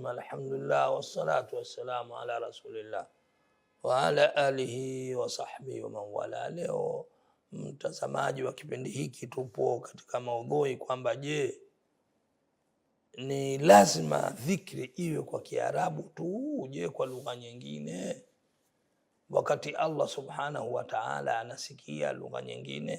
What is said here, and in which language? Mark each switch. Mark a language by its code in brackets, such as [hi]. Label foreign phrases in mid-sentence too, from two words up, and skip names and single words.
[ar] ثم الحمد لله والصلاة والسلام على رسول الله وعلى آله وصحبه ومن والاه. [sw] Leo mtazamaji wa kipindi hiki, tupo katika maudhui kwamba je, ni lazima dhikri iwe kwa Kiarabu tu, je kwa lugha nyingine, wakati Allah [ar] سبحانه وتعالى [sw] anasikia lugha nyingine?